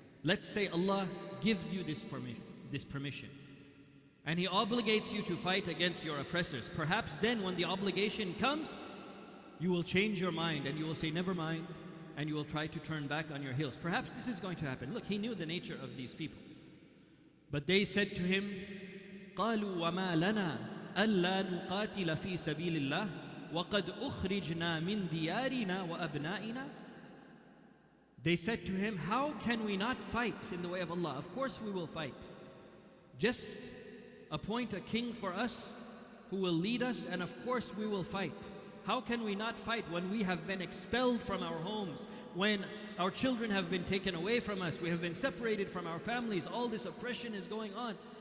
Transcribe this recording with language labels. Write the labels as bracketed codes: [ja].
[en] Let's say Allah gives you this permission, and He obligates you to fight against your oppressors. Perhaps then when the obligation comes, you will change your mind and you will say, never mind, and you will try to turn back on your heels. Perhaps this is going to happen. Look, he knew the nature of these people. But they said to him, [ar] قَالُوا وَمَا لَنَا أَلَّا نُقَاتِلَ فِي سَبِيلِ اللَّهِ وَقَدْ أُخْرِجْنَا مِنْ دِيَارِنَا وَأَبْنَائِنَا. [en] They said to him, how can we not fight in the way of Allah? Of course we will fight. Just appoint a king for us who will lead us, and of course we will fight. How can we not fight when we have been expelled from our homes, when our children have been taken away from us, we have been separated from our families, all this oppression is going on?